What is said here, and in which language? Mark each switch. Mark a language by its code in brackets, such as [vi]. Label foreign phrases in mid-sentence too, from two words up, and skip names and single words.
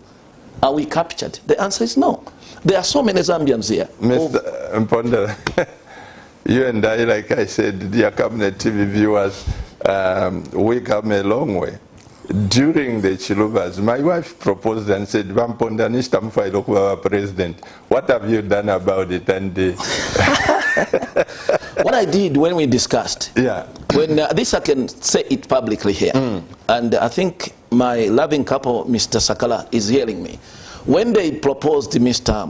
[en] Are we captured? The answer is no. There are so many Zambians here. Mr. Mpondera, you and I, like I said, dear Cabinet TV viewers, we come a long way. During the Chiluvas, my wife proposed and said, [bem] Mpondera nishita mufailo kuba president. [en] What have you done about it? And what I did when we discussed, when this I can say it publicly here, and I think my loving couple, Mr. Sakala, is hearing me. When they proposed Mr.